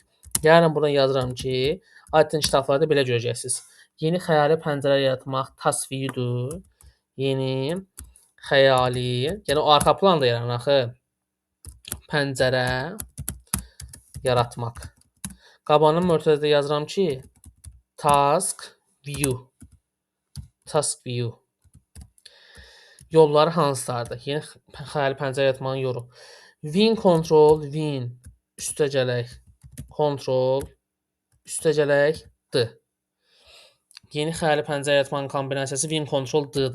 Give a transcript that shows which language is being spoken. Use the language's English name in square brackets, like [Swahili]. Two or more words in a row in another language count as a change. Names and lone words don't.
[Azerbaijani] Yəni buradan yazıram ki, Aydın kitablarda belə görəcəksiniz. Yeni xəyali pəncərə yaratmaq task view-dur. Yeni xəyali, yəni o arxa planda yaranan axı pəncərə yaratmaq. Qabağına mötərizədə yazıram ki, task view. Task view. Yolları hansılardır? Yeni xəyali pəncərə yaratmağın yolu. Win Ctrl, Win üstə gələk. Ctrl üstə gələk D. Yeni xəyali pəncərə yaratmanın kombinasiyası Win Ctrl D-dir.